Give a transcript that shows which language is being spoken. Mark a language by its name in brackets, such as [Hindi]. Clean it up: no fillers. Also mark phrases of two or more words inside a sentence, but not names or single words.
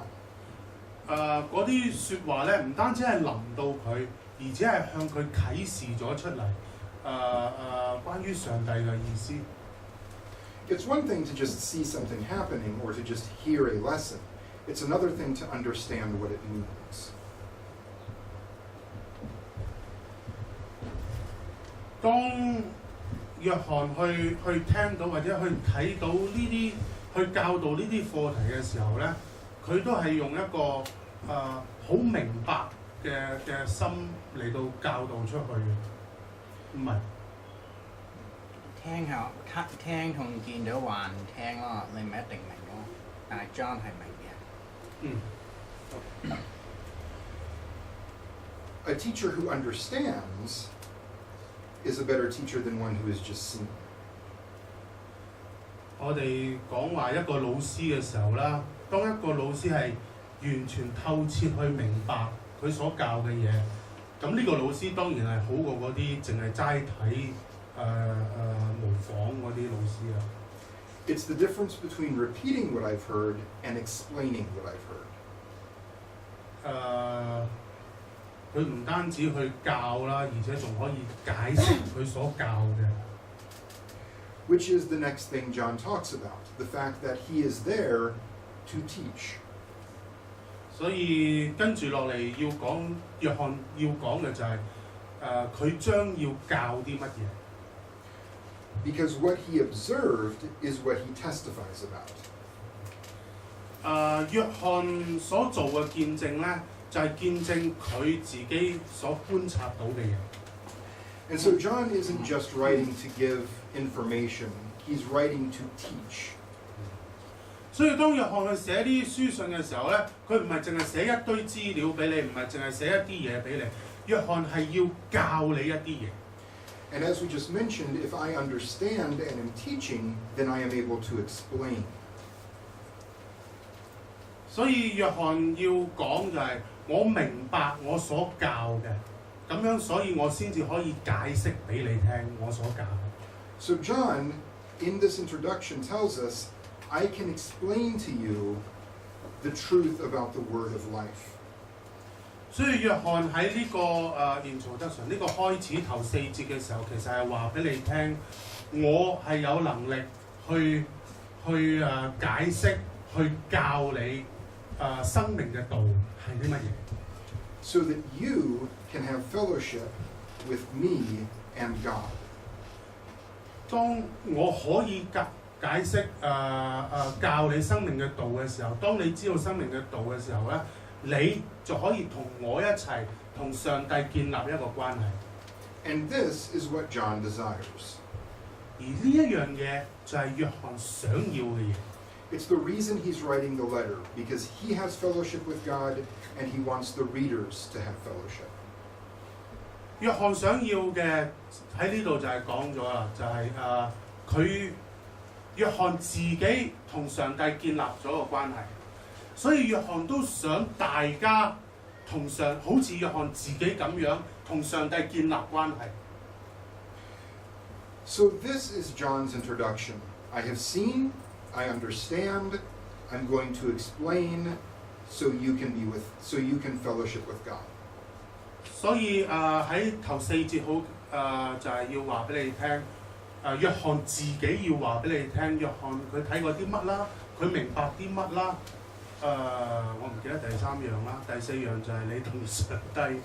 [Cantonese] 嗰啲説話咧，唔單止係臨到佢，而且係向佢啟示咗出嚟。關於上帝嘅意思。 [English] It's one thing to just see something happening or to just hear a lesson. It's another thing to understand what it means. [Cantonese] 當約翰去聽到或者去睇到呢啲去教導呢啲課題嘅時候咧，佢都係用一個好明白嘅心嚟到教導出去嘅，唔係聽同見到還聽咯，你唔一定明咯，但係 John 係明嘅。 [English] A teacher who understands is a better teacher than one who is just seen. [Cantonese] 我哋講話一個老師嘅時候啦，當一個老師係完全透徹去明白佢所教嘅嘢，咁呢個老師當然係好過嗰啲淨係齋睇模仿嗰啲老師啊。 [English] It's the difference between repeating what I've heard and explaining what I've heard. [Cantonese] 佢唔單止去教啦，而且仲可以解釋佢所教嘅。 [English] Which is the next thing John talks about, the fact that he is there to teach. [Cantonese] 所以跟住落嚟要講約翰要講嘅就係佢將要教啲乜嘢。 [English] Because what he observed is what he testifies about. [Cantonese] 約翰所做嘅見證咧，就係見證佢自己所觀察到嘅嘢。 [English] And so John isn't just writing to give information, he's writing to teach. [Cantonese] 所以當約翰去寫啲書信嘅時候咧，佢唔係淨係寫一堆資料俾你，唔係淨係寫一啲嘢俾你，約翰係要教你一啲嘢。 [English] And as we just mentioned, if I understand and am teaching, then I am able to explain. [Cantonese] 所以約翰要講就係我明白我所教嘅，咁樣所以我先至可以解釋俾你聽我所教嘅。 [English] So John, in this introduction, tells us, I can explain to you the truth about the word of life. [Cantonese] 所以約翰喺呢個introduction 呢個開始頭4節嘅時候，其實係話俾你聽，我係有能力去解釋、去教你生命嘅道係啲乜嘢。 [English] So that you can have fellowship with me and God. [Cantonese] 當我可以解釋教你生命嘅道嘅時候，當你知道生命嘅道嘅時候咧，你就可以同我一齊同上帝建立一個關係。 [English] And this is what John desires. [Cantonese] 而呢一樣嘢就係約翰想要嘅嘢。 [English] It's the reason he's writing the letter, because he has fellowship with God and he wants the readers to have fellowship. [Cantonese] 約翰想要嘅喺呢度就係講咗啦，就係佢約翰自己同上帝建立咗個關係，所以約翰都想大家好似約翰自己咁樣同上帝建立關係。 [English] So this is John's introduction. I have seen, I understand, I'm going to explain, so you can fellowship with God. [Cantonese] 所以喺頭4節就係要話俾你聽，約翰自己要話俾你聽，約翰佢睇過啲乜啦，佢明白啲乜啦。我唔記得第3樣啦，第4樣就係你同上帝。